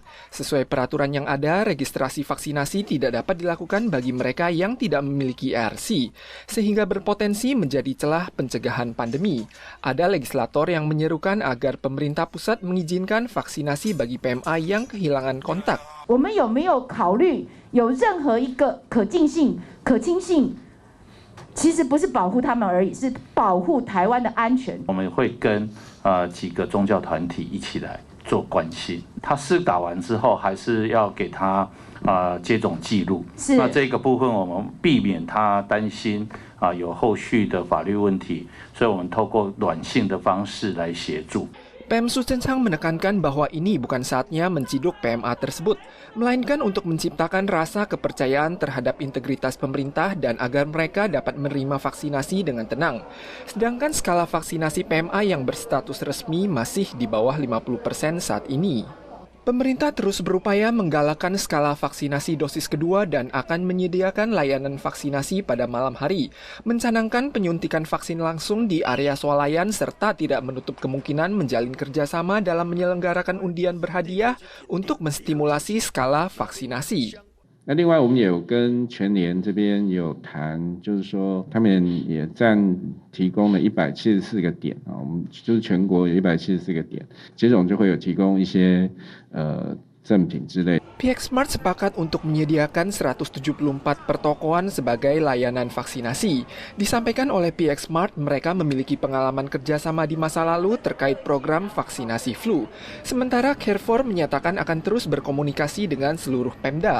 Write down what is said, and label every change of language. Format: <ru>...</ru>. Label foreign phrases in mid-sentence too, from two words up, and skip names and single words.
<id>Sesuai peraturan yang ada, registrasi vaksinasi tidak dapat dilakukan bagi mereka yang tidak memiliki ARC, sehingga berpotensi menjadi celah pencegahan pandemi. Ada legislator yang menyerukan agar pemerintah pusat mengizinkan vaksinasi bagi PMA yang kehilangan kontak.</id> <zh>我们有没有考虑有任何一个可进性、可亲性？其实不是保护他们而已，是保护台湾的安全。我们会跟几个宗教团体一起来做关心。他施打完之后，还是要给他接种记录。那这个部分我们避免他担心有后续的法律问题，所以我们透过软性的方式来协助。</zh> <id>PM Su Tseng menekankan bahwa ini bukan saatnya menciduk PMA tersebut, melainkan untuk menciptakan rasa kepercayaan terhadap integritas pemerintah dan agar mereka dapat menerima vaksinasi dengan tenang. Sedangkan skala vaksinasi PMA yang berstatus resmi masih di bawah 50% saat ini. Pemerintah terus berupaya menggalakkan skala vaksinasi dosis kedua dan akan menyediakan layanan vaksinasi pada malam hari, mencanangkan penyuntikan vaksin langsung di area swalayan serta tidak menutup kemungkinan menjalin kerjasama dalam menyelenggarakan undian berhadiah untuk menstimulasi skala vaksinasi.</id> <zh>那另外，我们也有跟全联这边有谈，就是说他们也提供了174个点啊，我们就是全国有174个点，接种就会有提供一些赠品之类。</zh> <id>Pihak Smart sepakat untuk menyediakan 174 pertokoan sebagai layanan vaksinasi. Disampaikan oleh pihak Smart, mereka memiliki pengalaman kerjasama di masa lalu terkait program vaksinasi flu. Sementara Carrefour menyatakan akan terus berkomunikasi dengan seluruh Pemda.</id>